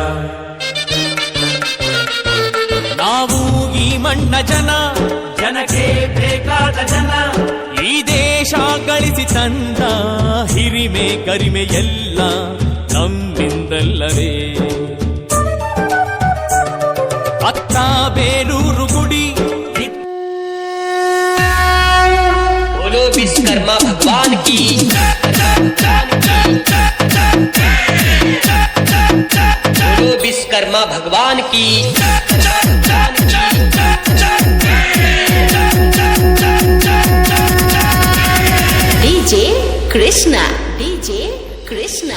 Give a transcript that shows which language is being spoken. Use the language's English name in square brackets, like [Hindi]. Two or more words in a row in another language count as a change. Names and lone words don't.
[Kannada] ನಾವು ಈ ಮಣ್ಣ ಜನ, ಜನಕ್ಕೆ ಬೇಕಾದ ಜನ. ಈ ದೇಶ ಗಳಿಸಿ ತಂದ ಹಿರಿಮೆ ಕರಿಮೆ ಎಲ್ಲ ನಮ್ಮಿಂದಲ್ಲವೇ. ಅತ್ತ ಬೇಲೂರು ಗುಡಿ, [Hindi] बोलो विश्वकर्मा भगवान की, बोलो विश्वकर्मा भगवान की. डीजे कृष्णा, डीजे कृष्णा.